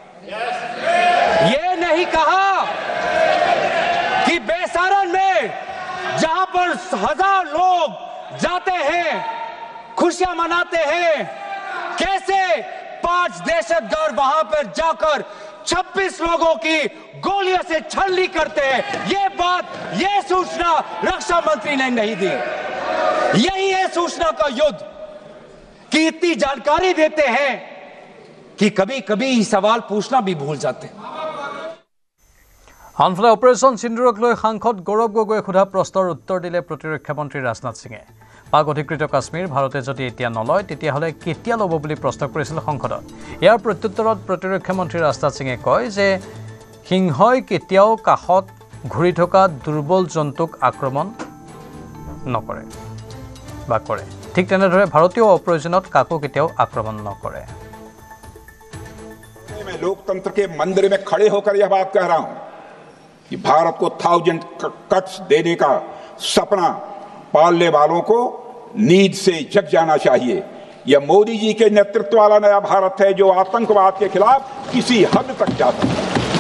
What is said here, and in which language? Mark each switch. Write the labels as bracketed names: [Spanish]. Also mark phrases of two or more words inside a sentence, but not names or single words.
[Hindi] ये नहीं कहा कि बेसारन में जहां पर 1000 लोग जाते हैं, खुशियां मनाते हैं, कैसे 5 दहशतगर्द वहां पर जाकर 26 लोगों की गोलियों से छलनी करते हैं। ये बात, ये सूचना रक्षा मंत्री ने नहीं दी। यही है सूचना का युद्ध कि इतनी जानकारी देते हैं कि कभी कभी सवाल पूछना भी भूल जाते हैं। [Assamese] আনফালে অপাৰেশ্যন সিন্দুৰক লৈ সাংসদ গৌৰৱ গগৈয়ে সোধা প্ৰশ্নৰ উত্তৰ দিলে প্ৰতিৰক্ষা মন্ত্ৰী ৰাজনাথ সিঙে। পাক অধিকৃত কাশ্মীৰ ভাৰতে যদি এতিয়া নলয় তেতিয়াহ'লে কেতিয়া ল'ব বুলি প্ৰশ্ন কৰিছিল সংসদত। ইয়াৰ প্ৰত্যুত্তৰত প্ৰতিৰক্ষা মন্ত্ৰী ৰাজনাথ সিঙে কয় যে সিংহই কেতিয়াও কাষত ঘূৰি থকা দুৰ্বল জন্তুক আক্ৰমণ নকৰে বা কৰে। ঠিক তেনেদৰে ভাৰতীয় অপ্ৰয়োজনত কাকো কেতিয়াও আক্ৰমণ নকৰে। [Hindi] मैं लोकतंत्र के मंदिर में खड़े होकर यह बात कह रहा हूं कि भारत को 1000 कट्स देने का सपना पालने वालों को नींद से जग जाना चाहिए। यह मोदी जी के नेतृत्व वाला नया भारत है जो आतंकवाद के खिलाफ किसी हद तक जा सकता है।